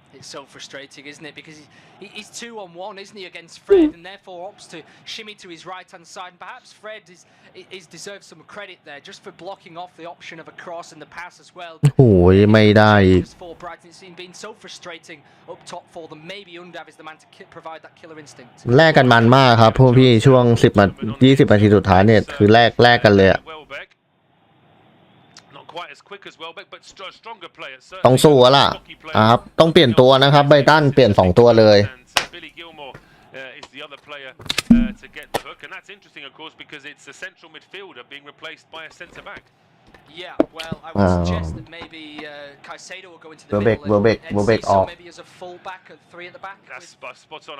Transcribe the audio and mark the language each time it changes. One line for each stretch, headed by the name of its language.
English: It's so frustrating, isn't it? Because he's 2-on-1, isn't he, against Fred, and therefore opts to shimmy to his right-hand side. And perhaps Fred is deserves some credit there, just for blocking off the option of a cross and the pass as well.
Thai: โอ้ยไม่ได้อีก
English: For Brighton, it's been so frustrating up top for them. Maybe Undav is the man to provide that killer instinct.
Thai: แลกกันมันมากครับพวกพี่ช่วง20 นาทีสุดท้ายเนี่ยคือแลกกันเลยอะ
English: Quite as quick as Welbeck, but stronger player.
Thai: ต้องสู้ล่ะครับต้องเปลี่ยนตัวนะครับไบรตันเปลี่ยน2ตัวเลย
English: Billy Gilmore is the other player to get the hook, and that's interesting, of course, because it's a central midfielder being replaced by a centre back. Yeah, well, I would suggest that maybe Caicedo will go into the middle. Welbeck off. Maybe as a full back, 3 at the back. That's spot on.